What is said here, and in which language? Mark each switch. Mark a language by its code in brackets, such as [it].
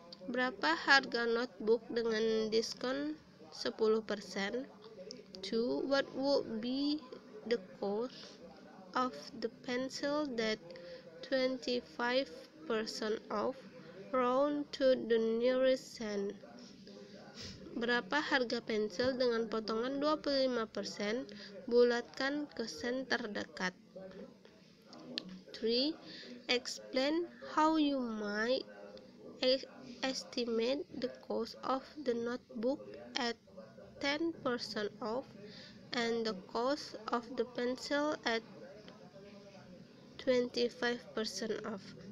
[id] Berapa harga notebook dengan diskon 10%? 2. [en] What would be the cost of the pencil that 25% off? Round to the nearest cent. [id] Berapa harga pensil dengan potongan 25%? Bulatkan ke sen terdekat. 3. [en] Explain how you might estimate the cost of the notebook at 10% off and the cost of the pencil at 25% off.